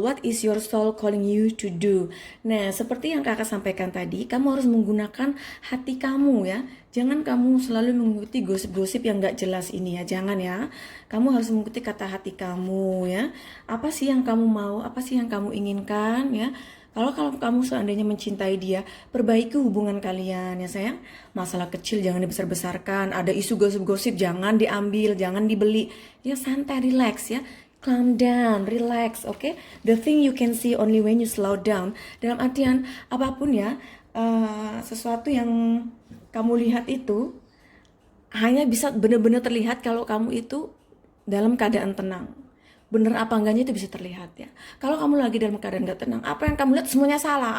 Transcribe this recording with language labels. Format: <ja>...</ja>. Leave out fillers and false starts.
<en>What is your soul calling you to do?</en> <id>Nah, seperti yang kakak sampaikan tadi, kamu harus menggunakan hati kamu ya. Jangan kamu selalu mengikuti gosip-gosip yang gak jelas ini ya. Jangan ya. Kamu harus mengikuti kata hati kamu ya. Apa sih yang kamu mau? Apa sih yang kamu inginkan ya? Kalau kamu seandainya mencintai dia, perbaiki hubungan kalian ya sayang. Masalah kecil jangan dibesar-besarkan. Ada isu gosip-gosip jangan diambil, jangan dibeli. Ya santai, relax ya.</id> <en>Calm down, relax, okay? The thing you can see only when you slow down.</en> <id>Dalam artian apapun ya, sesuatu yang kamu lihat itu hanya bisa benar-benar terlihat kalau kamu itu dalam keadaan tenang. Bener apa enggaknya itu bisa terlihat ya. Kalau kamu lagi dalam keadaan gak tenang, apa yang kamu lihat semuanya salah.</id>